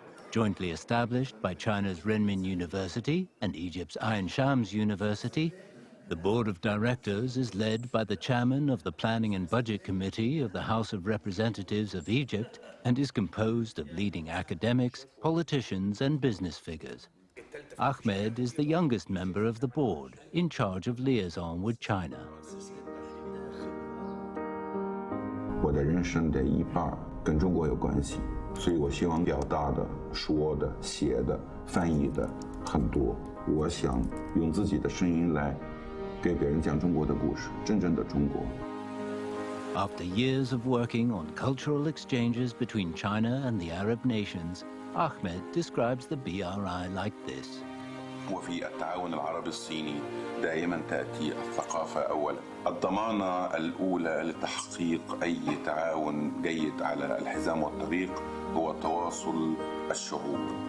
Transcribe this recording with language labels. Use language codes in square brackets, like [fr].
[en] Jointly established by China's Renmin University and Egypt's Ain Shams University, the board of directors is led by the chairman of the Planning and Budget Committee of the House of Representatives of Egypt and is composed of leading academics, politicians, and business figures. Ahmed is the youngest member of the board, in charge of liaison with China. [zh] 我的人生的一半跟中国有关系，所以我希望表达的、说的、写的、翻译的很多。我想用自己的声音来给别人讲中国的故事，真正的中国。 [en] After years of working on cultural exchanges between China and the Arab nations, Ahmed describes the BRI like this. [ar] وفي التعاون العربي الصيني دائما تأتي الثقافة أولا. الضمانة الأولى لتحقيق أي تعاون جيد على الحزام والطريق هو تواصل الشعوب.